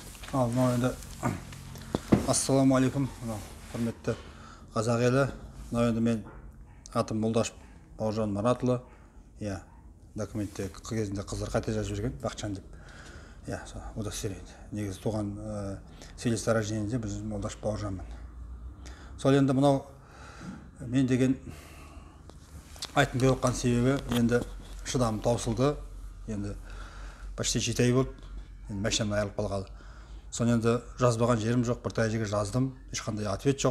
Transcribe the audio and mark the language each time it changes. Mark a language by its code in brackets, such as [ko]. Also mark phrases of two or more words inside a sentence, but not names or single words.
[kk] Енді ассалаумағалейкум, құрметті қазақ елі. Енді мен атым Молдашев Бауыржан Маратұлы. Документте кезінде қыздар қате жазып жүрген, Бақытжан деп. Удостоверение. Негізі туған [ru] свидетельство о рождении [kk] біз Молдашев Бауыржанмын. Сол енді мынау мен деген айтын келіп отқан себебі, енді шыдамым таусылды. Енді почти 7 ай болды. Енді машинамнан айырылып қалғалы. Соны енді жазбаған жерім жоқ, бір тәжіге жаздым, ешқандай ответ жоқ.